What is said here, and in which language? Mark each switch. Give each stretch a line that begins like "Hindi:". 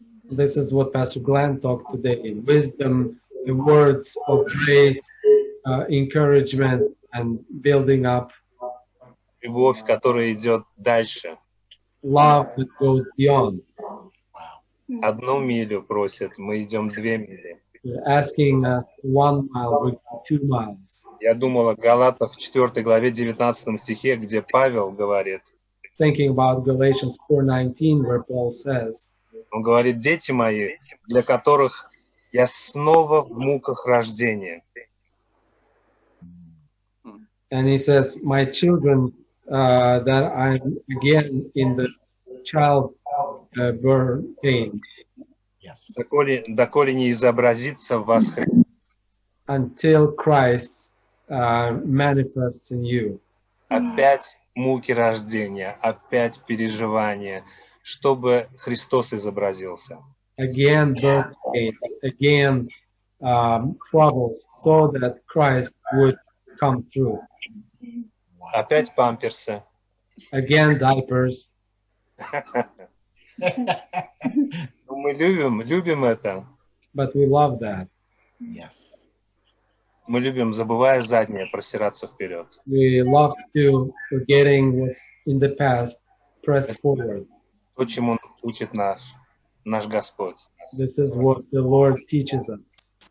English: This is what Pastor Glenn talked today. Wisdom, the words of grace, encouragement, and building up.
Russian: Любовь, которая идет дальше.
English: Love that goes beyond.
Russian: Одну милю просят, мы идем 2 мили.
English: You're asking 1 mile, we go 2 miles.
Russian: Я думал о Галатах в 4 главе 19 стихе, где Павел говорит.
English: Thinking about Galatians 4:19, where Paul says,
Russian: Он говорит: дети мои, для которых я снова в муках рождения.
English: and he says, my children, that I'm again in the childbirth pain. Yes.
Russian: Доколе не изобразится в вас Христос.
English: Until Christ manifests in you.
Russian: Опять муки рождения, опять переживания, чтобы Христос изобразился.
English: Again birth pains, again troubles, so that Christ would come through.
Russian: Опять памперсы.
English: Again diapers.
Russian: Мы любим это.
English: But we love that. Yes.
Russian: Мы любим, забывая заднее, простираться вперед.
English: We love to, forgetting what's in the past, press forward.
Russian: То, чему учит наш Господь.
English: This is what the Lord teaches us.